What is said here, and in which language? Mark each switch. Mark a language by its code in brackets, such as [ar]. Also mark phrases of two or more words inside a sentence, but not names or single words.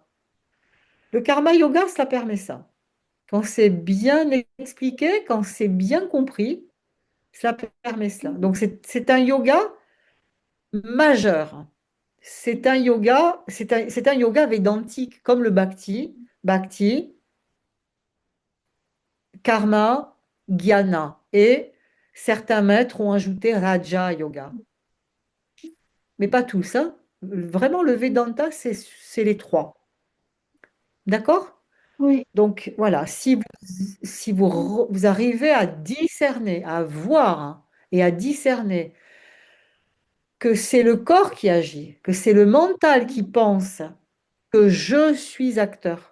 [fr] Le [sa] कर्म योग, [fr] cela permet ça. Quand c'est bien expliqué, quand c'est bien compris, cela permet cela. Donc c'est un yoga majeur. C'est un yoga védantique comme le [sa] भक्ति, भक्ति, कर्म, ज्ञान. [fr] Et certains maîtres ont ajouté [sa] राज योग. [fr] Mais pas tous, hein. Vraiment, le Vedanta, c'est les trois. D'accord? Oui. Donc voilà, si vous arrivez à discerner, à voir hein, et à discerner que c'est le corps qui agit, que c'est le mental qui pense que je suis acteur.